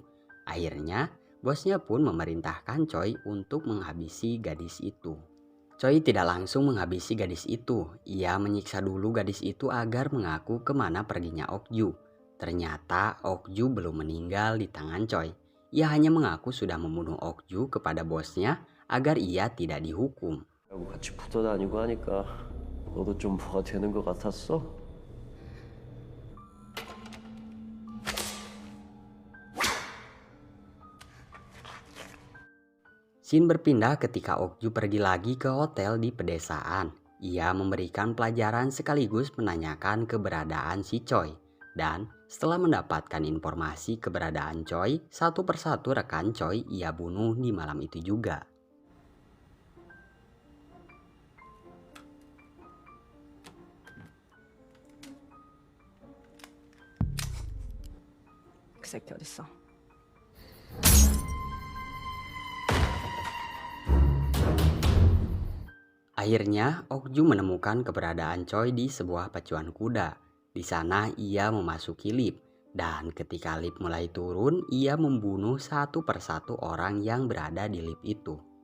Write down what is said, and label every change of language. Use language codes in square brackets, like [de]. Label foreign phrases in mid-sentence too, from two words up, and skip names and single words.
[id] Akhirnya, bosnya pun memerintahkan Choi untuk menghabisi gadis itu. Choi tidak langsung menghabisi gadis itu. Ia menyiksa dulu gadis itu agar mengaku kemana perginya Ok-ju. Ternyata Ok-ju belum meninggal di tangan Choi. Ia hanya mengaku sudah membunuh Ok-ju kepada bosnya agar ia tidak dihukum. [ko] 하고 같이 붙어 다니고 하니까 너도 좀 뭐가 되는 것 같았어? [id] Scene berpindah ketika Ok-ju pergi lagi ke hotel di pedesaan. Ia memberikan pelajaran sekaligus menanyakan keberadaan si Choi. Dan setelah mendapatkan informasi keberadaan Choi, satu persatu rekan Choi ia bunuh di malam itu juga. [ko] 그 새끼 어딨어? [id] Akhirnya, Ok-ju menemukan keberadaan Choi di sebuah pacuan kuda. Di sana ia memasuki lift, dan ketika lift mulai turun, ia membunuh satu persatu orang yang berada di lift itu.